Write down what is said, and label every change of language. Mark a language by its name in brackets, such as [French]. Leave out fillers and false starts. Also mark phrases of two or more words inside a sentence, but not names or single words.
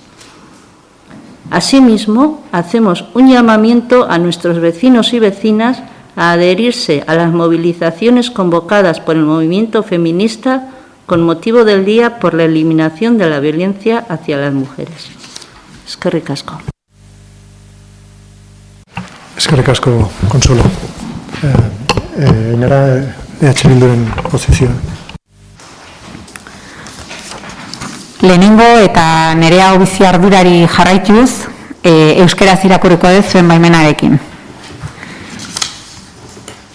[Spanish] Asimismo, hacemos un llamamiento a nuestros vecinos y vecinas a adherirse a las movilizaciones convocadas por el movimiento feminista con motivo del Día por la Eliminación de la Violencia hacia las Mujeres. [Basque] Eskerrik asko. Eskerrik asko, Consuelo. Ainara, Bilduren posizioa. Lehenengo eta Nerea Obizi ardurari jarraituz, euskeraz irakurriko dut zuen baimenarekin.